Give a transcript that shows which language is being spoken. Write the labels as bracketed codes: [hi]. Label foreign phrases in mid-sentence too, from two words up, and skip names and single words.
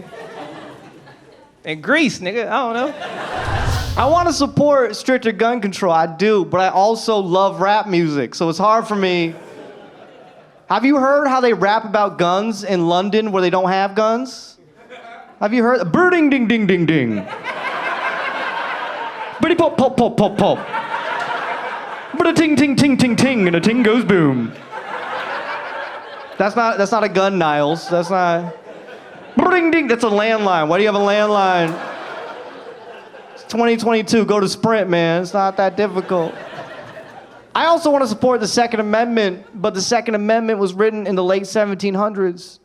[en] And Grease, nigga, I don't know. I want to support stricter gun control, I do, but I also love rap music, so it's hard for me. Have you heard how they rap about guns in London where they don't have guns? Have you heard? Birding ding ding ding ding. Bitty pop pop pop pop pop. But a ting ting ting ting ting and a ting goes boom. That's not a gun, Niles. That's not. Ding ding. That's a landline. Why do you have a landline? It's 2022. Go to Sprint, man. It's not that difficult. I also want to support the Second Amendment, but the Second Amendment was written in the late 1700s.